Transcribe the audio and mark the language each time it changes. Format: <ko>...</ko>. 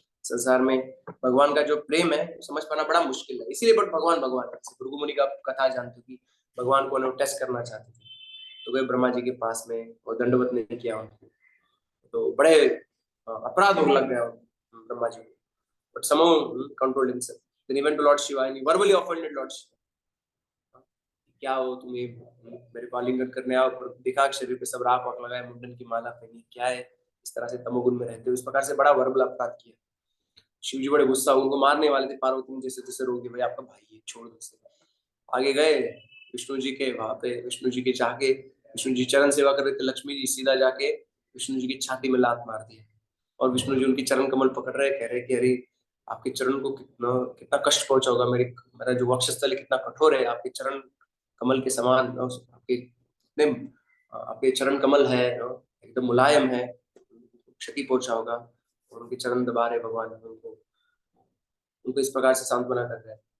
<hi>संसार में भगवान का जो प्रेम है समझ पाना बड़ा मुश्किल है, इसीलिए बट भगवान भगवान भृगु मुनि का कथा जानते हो कि भगवान को टेस्ट करना चाहते थे तो गए ब्रह्मा जी के पास में और दंडवत नहीं किया उनको, तो बड़े अपराध होने लग गया ब्रह्मा जी को, but</hi> <en>somehow controlled himself. Then he went to Lord Shiva and he verbally offended Lord Shiva.</en> <hi>क्या हो तुम्हें मेरे को आलिंगन करने आओ, पर दिखा शरीर पे सब राख वाख लगाए, मुंडन की माला पहनी, क्या है इस तरह से तमोगुण में रहते हो, इस प्रकार से बड़ा वर्बल अपराध किया। शिव जी बड़े गुस्सा, उनको मारने वाले थे, पार्वती ने जैसे तैसे रोक दिया, भाई आपका भाई है छोड़ दो। आगे गए विष्णु जी के, वहां पे विष्णु जी के जाके विष्णु जी चरण सेवा कर रहे थे, लक्ष्मी जी सीधा जाके विष्णु जी की छाती में लात मार दी और विष्णु जी उनकी चरण कमल पकड़ रहे, कह रहे कि अरे आपके चरण को कितना कितना कष्ट पहुंचा होगा, मेरा जो वक्षस्थल कितना कठोर है, आपके चरण कमल के समान, आपके इतने आपके चरण कमल है एकदम मुलायम है, क्षति पहुंचा होगा, और उनके चरण दबा रहे भगवान, उनको इस प्रकार से सांत्वना कर रहे हैं।</hi>